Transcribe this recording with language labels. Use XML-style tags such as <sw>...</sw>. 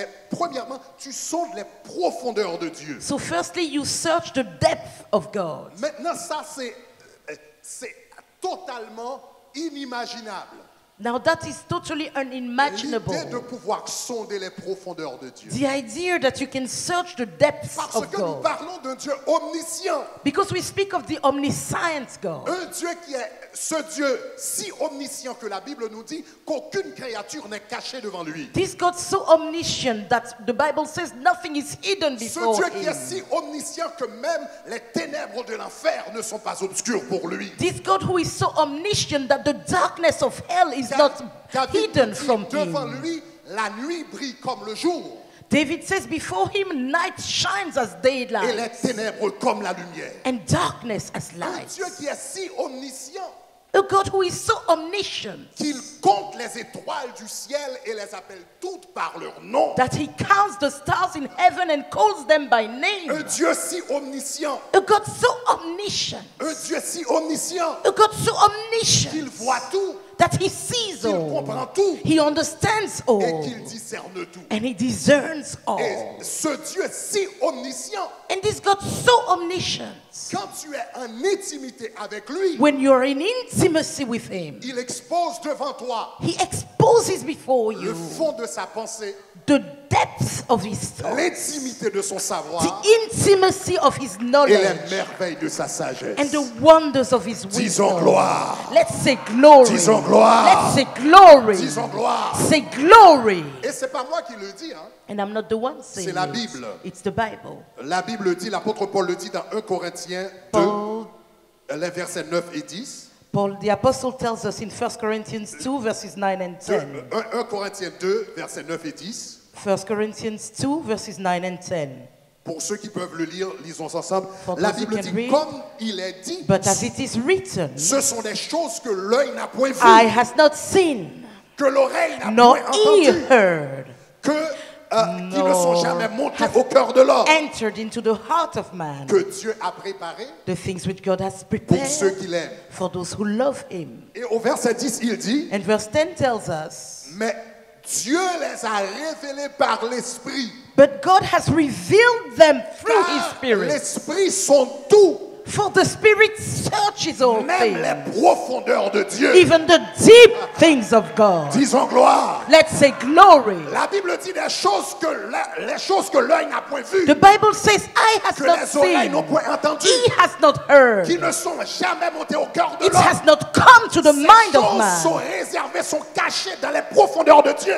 <fr>premièrement, tu sondes les profondeurs de Dieu.</fr> <en>So firstly, you search the depth of God.</en> <fr>Maintenant, ça, c'est totalement inimaginable.</fr> <en>Now that is totally</en> <fr>L'idée de</fr> <en>unimaginable.</en> <fr>pouvoir sonder les profondeurs de Dieu.</fr> <en>The idea that you can search the depths</en> <fr>Parce</fr> <en>of</en> <fr>que nous</fr> <en>God.</en> <fr>parlons d'un Dieu omniscient.</fr> <en>Because we speak of the omniscient God.</en> <fr>Un Dieu qui est ce Dieu si omniscient que la Bible nous dit qu'aucune créature n'est cachée devant lui.</fr> <en>This God so omniscient that the Bible says nothing is hidden</en> <fr>Ce</fr> <en>before</en> <fr>Dieu qui est</fr> <en>him.</en> <fr>si omniscient que même les ténèbres de l'enfer ne sont pas obscures pour lui.</fr> <en>This God who is so omniscient that the darkness of hell is not</en> <fr>David</fr> <en>hidden</en> <fr>dit,</fr> <en>from</en> <fr>devant</fr> <en>him.</en> <fr>lui, la nuit brille comme le jour</fr> <en>David says, before him night shines as</en> <fr>et les</fr> <en>daylight</en> <fr>ténèbres comme la lumière.</fr> <en>and darkness as</en> <fr>Un</fr> <en>light.</en> <fr>Dieu qui est si omniscient</fr> <en>A God who is so omniscient</en> <fr>qu'il compte les étoiles du ciel et les appelle toutes par leur nom.</fr> <en>that he counts the stars in heaven and calls them by</en> <fr>Un</fr> <en>name.</en> <fr>Dieu si omniscient,</fr> <en>A God so omniscient.</en> <fr>un Dieu si omniscient</fr> <en>A God so</en> <fr>qu'il</fr> <en>omniscient</en> <fr>voit tout,</fr> <en>that he sees</en> <fr>qu'il</fr> <en>all.</en> <fr>comprend tout</fr> <en>He understands</en> <fr>et</fr> <en>all.</en> <fr>qu'il discerne tout.</fr> <en>And he discerns all.</en> <fr>Et ce Dieu si omniscient,</fr> <en>And this God so omniscient.</en> <fr>quand tu es en intimité avec lui,</fr> <en>When you're in intimacy with him,</en> <fr>il expose devant toi</fr> <en>he exposes before</en> <fr>le</fr> <en>you</en> <fr>fond de sa pensée,</fr> <en>the depths of his thoughts,</en> <fr>l'intimité de son savoir</fr> <en>the intimacy of his</en> <fr>et les</fr> <en>knowledge,</en> <fr>merveilles de sa sagesse.</fr> <en>and the wonders of his</en> <fr>Disons</fr> <en>wisdom.</en> <fr>gloire.</fr> <en>Let's say glory.</en> <fr>Disons gloire.</fr> <en>Let's say glory.</en> <fr>Disons gloire.</fr> <en>Say glory.</en> <fr>Et c'est pas moi qui le dis, hein.</fr> <en>And I'm not the one saying</en> <fr>C'est la</fr> <en>it.</en> <fr>Bible.</fr> <en>It's the Bible.</en> <fr>La Bible dit, l'apôtre Paul le dit dans 1 Corinthiens 2,</fr> <en>Paul,</en> <fr>les versets 9 et 10.</fr> <en>the apostle tells us in 1 Corinthians 2 verses 9 and 10.</en> <fr>1 Corinthiens 2, versets 9 et 10.</fr> <en>1 Corinthians 2 verses 9 and 10.</en> <fr>Pour ceux qui peuvent le lire, lisons ensemble.</fr> <en>For</en> <fr>La</fr> <en>those who</en> <fr>Bible</fr> <en>can</en> <fr>dit,</fr> <en>read.</en> <fr>comme il est dit,</fr> <en>But as it is written,</en> <fr>ce sont des choses que l'œil n'a point</fr> <en>eye</en> <fr>vues,</fr> <en>has not seen,</en> <fr>que l'oreille n'a</fr> <en>nor</en> <fr>point</fr> <en>ear</en> <fr>entendu,</fr> <en>heard,</en> <fr>qui ne sont jamais montées au cœur de l'homme,</fr> <en>entered into the heart of man,</en> <fr>que Dieu a préparé</fr> <en>the things which God has</en> <fr>pour ceux</fr> <en>prepared</en> <fr>qui l'aiment.</fr> <en>for those who love him.</en> <fr>Et au verset 10, il dit,</fr> <en>And verse 10 tells us,</en> <fr>mais Dieu les a révélés par l'Esprit.</fr> <en>but God has revealed them through his</en> <fr>Car</fr> <en>Spirit.</en> <fr>l'Esprit sont tout,</fr> <en>For the Spirit searches all</en> <fr>même</fr> <en>things,</en> <fr>les profondeurs de Dieu.</fr> <en>even the deep things of God.</en> <fr>Disons gloire.</fr> <en>Let's say glory.</en> <fr>La Bible dit les choses que l'œil n'a point vues,</fr> <en>The Bible says, eye has</en> <fr>que</fr> <en>not</en> <fr>les oreilles n'ont</fr> <en>seen,</en> <fr>point entendues,</fr> <en>he has not heard,</en> <fr>qui ne sont jamais montées au cœur de</fr> <en>it</en> <fr>l'homme.</fr> <en>has not come to the</en> <fr>Ces</fr> <en>mind of</en> <fr>choses sont</fr> <en>man.</en> <fr>réservées mais sont cachés dans les profondeurs de Dieu.</fr>